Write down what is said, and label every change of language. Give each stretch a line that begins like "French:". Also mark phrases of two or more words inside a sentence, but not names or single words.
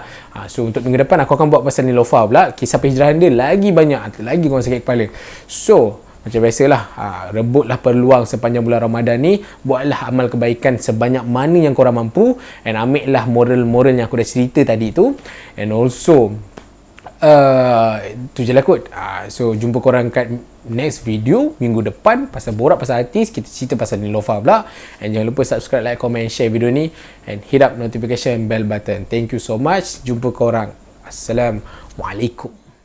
Malay: So untuk minggu depan aku akan buat pasal Niloufar pula. Kisah penghijrahan dia lagi banyak, lagi korang sakit kepala. So macam biasalah, rebutlah peluang sepanjang bulan Ramadan ni. Buatlah amal kebaikan sebanyak mana yang korang mampu, and ambillah moral-moral yang aku dah cerita tadi tu.
English: And also
Malay: tu je lah kot. So jumpa korang kat
English: next video
Malay: minggu depan pasal borak pasal artis. Kita cerita pasal Niloufar pula. And jangan lupa
English: subscribe, like, comment,
Malay: share video ni, and
English: hit up notification bell button. Thank you so much.
Malay: Jumpa korang. Assalamualaikum.